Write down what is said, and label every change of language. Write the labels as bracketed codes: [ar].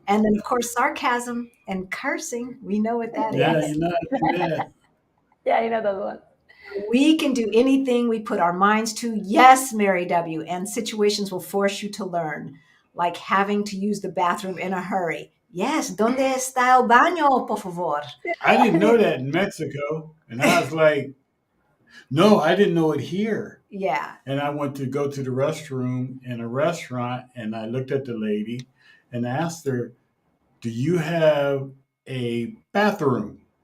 [en] And then, of course, sarcasm and cursing. We know what that is. Yeah, I know that one. We can do anything we put our minds to. Yes, Mary W. And situations will force you to learn, like having to use the bathroom in a hurry. [es] Yes, ¿dónde está el baño, por favor? [en] I didn't know that in Mexico. And I was like, no, I didn't know it here. Yeah. And I went to go to the restroom in a restaurant, and I looked at the lady and asked her, do you have a bathroom?